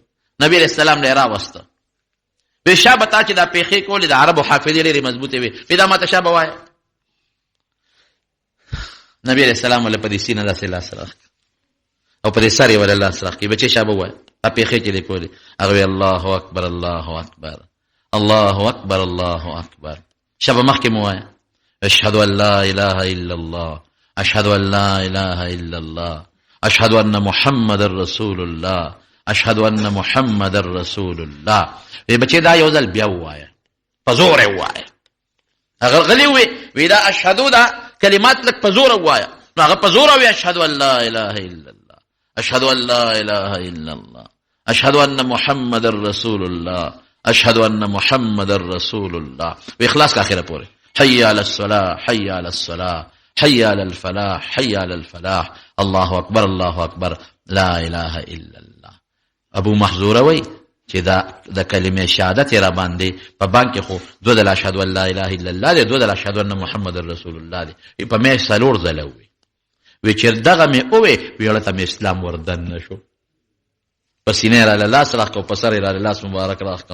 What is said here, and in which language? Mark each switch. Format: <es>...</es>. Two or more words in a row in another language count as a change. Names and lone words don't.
<ps>نبي</ps> <ar>علیه السلام</ar> <ps>له یې راوسته. وی شابه تا چې دا پېښې کولې د عربو حافظې ډېرې مضبوطې وې، وی دا ماته شابه وایه. نبي</ps> <ar>علیه السلام</ar> <ps>ولې په دې سینه داسې لاس راښکه او په دې سر یې ولې لاس راښکي. بچې شابه وایه دا پېښې چې دې کولې. هغه وی</ps> <ar>الله اکبر الله اکبر الله اکبر الله اکبر.</ar> <ps>شابه مخکې مو وایه</ps> <ar>اشهد ان لا اله الا الله اشهد ان لا اله الا الله اشهد ان محمد رسول الله اشهد ان محمد رسول الله.</ar> <ps>وی بچې دا یو ځل بیا ووایه، په زور یې ووایه. هغه غلی وی دا اشهدو دا کلمات لږ په زوره ووایه. نو هغه په زوره وی</ps> <ar>اشهد ان لا اله الا الله اشهد ان لا اله الا الله اشهد ان محمد رسول الله اشهد ان محمد رسول الله.</ar> <ps>وی خلاص کا اخره پورې</ps> <ar>حي على الصلاه حي على الصلاه حي على الفلاح حي على الفلاح الله اکبر الله اکبر لا اله الا الله.</ar> <ps>ابو محذوره وی چې دا د کلمې شهادت را باندې په بانک خو دو د</ps> <ar>اشهد ان لا اله الا الله</ar> <ps>دی، دو د</ps> <ar>اشهد ان محمد رسول الله</ar> <ps>دی. په مې سلور زلوي وی چې دغه مې اوې ویړه ته اسلام وردن نشو. پسینه را لاس راخو، په سر را لاس مبارک راخو.</ps>